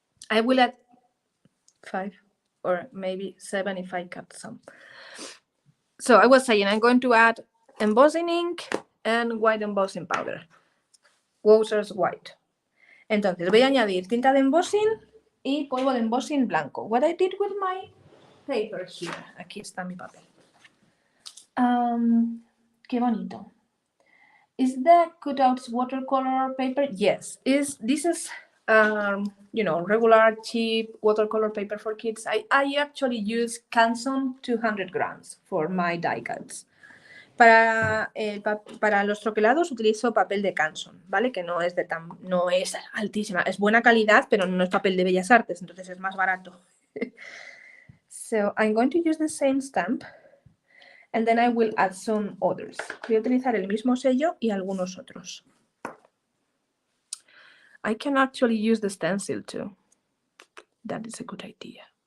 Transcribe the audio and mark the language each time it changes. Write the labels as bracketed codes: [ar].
[en] I will add 5 or maybe 7 if I cut some. So I was saying I'm going to add embossing ink and white embossing powder. Wowzers white. [es] Entonces voy a añadir tinta de embossing y polvo de embossing blanco. [en] What I did with my paper here. [es] Aquí está mi papel. Qué bonito. [en] Is the cutouts watercolor paper? Yes. This is regular cheap watercolor paper for kids. I actually use Canson 200 grams for my die cuts. [es] Para los troquelados utilizo papel de Canson, ¿vale? Que no es altísima, es buena calidad, pero no es papel de Bellas Artes, entonces es más barato. [en] So I'm going to use the same stamp. And then I will add some others. [es] Voy a utilizar el mismo sello y algunos otros. [en] I can actually use the stencil too. That is a good idea.